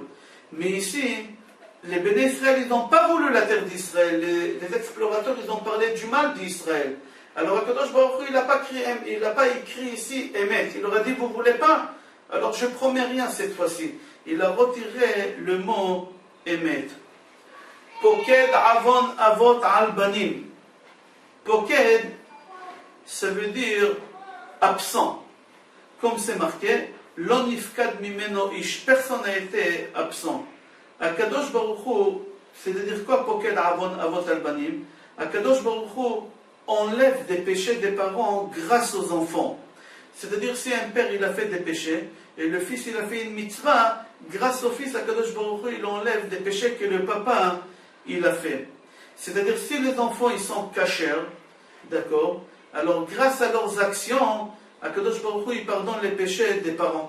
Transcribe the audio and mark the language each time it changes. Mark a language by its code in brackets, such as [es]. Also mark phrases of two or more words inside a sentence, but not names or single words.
[fr] Mais ici, les Béné Israël, ils n'ont pas voulu la terre d'Israël. Les explorateurs, ils ont parlé du mal d'Israël. Alors [he] הקדוש ברוך הוא, [fr] il n'a pas écrit ici Emet. Il leur a dit, vous ne voulez pas? Alors je ne promets rien cette fois-ci. Il a retiré le mot Emet. [he] פוקד עון אבות על בנים. [fr] Poked, ça veut dire absent. Comme c'est marqué, [he] ולא נפקד ממנו איש. [fr] Personne n'a été absent. [he] הקדוש ברוך הוא, [fr] c'est-à-dire quoi [he] פוקד עון אבות על בנים? הקדוש ברוך הוא [fr] enlève des péchés des parents grâce aux enfants. C'est-à-dire si un père il a fait des péchés et le fils il a fait une mitzvah, grâce au fils [he] הקדוש ברוך הוא, [fr] il enlève des péchés que le papa il a fait. C'est-à-dire si les enfants ils sont cachers, d'accord, alors grâce à leurs actions, [he] הקדוש ברוך הוא [fr] il pardonne les péchés des parents.